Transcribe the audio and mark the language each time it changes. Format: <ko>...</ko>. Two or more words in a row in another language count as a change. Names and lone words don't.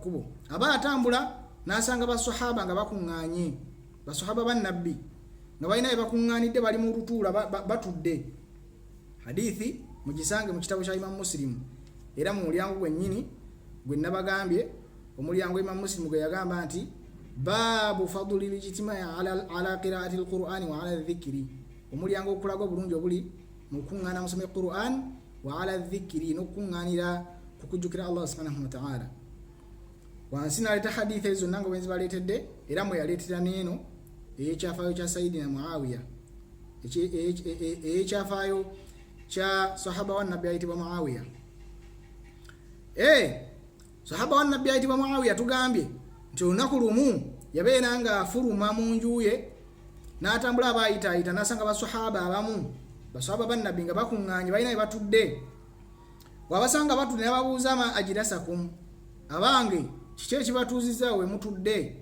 <lg>kkubo aba atambula n'asanga basahaba nga bakuŋŋaanye basahaba ba nabbi nga balina bakuŋŋaanidde bali mu lutuula batudde hadithi mugisange mu kitabo kya Imam Muslim era mu mulyango gwennyini gwe nabagambye omulyango Imam Muslim gwe yagamba nti</lg> <ar>باب فضل الاجتماع على قراءة القرآن وعلى الذكر</ar> <lg>omulyango okulaga obulungi obuli mu kuŋŋaana musome Qur'an</lg> <ar>وعلى الذكر</ar> <lg>n'okuŋŋaanira kukujjukira</lg> <ar>الله سبحانه وتعالى</ar> <lg>wansi naleeta hadithi ezo nanga bwenzi baleetedde era mwe yaleetera n'eno eyekyafaayo kya Sayyidina Muawiya eyekyafaayo kya sahaba wa nabbi ayitibwa Muawiya sahaba wa nabbi ayitibwa Muawiya tugambye nti olunaku lumu yabeera nga afuluma mu nju ye n'atambula abayitaayita n'asanga basahaba abamu basahaba ba nabbi nga bakuŋŋaanye balina bye batudde wabasanga batudde n'ababuuza</lg> <ar>ما أجلسكم</ar> <lg>abange kiki ekibatuuzizza we mutudde</lg>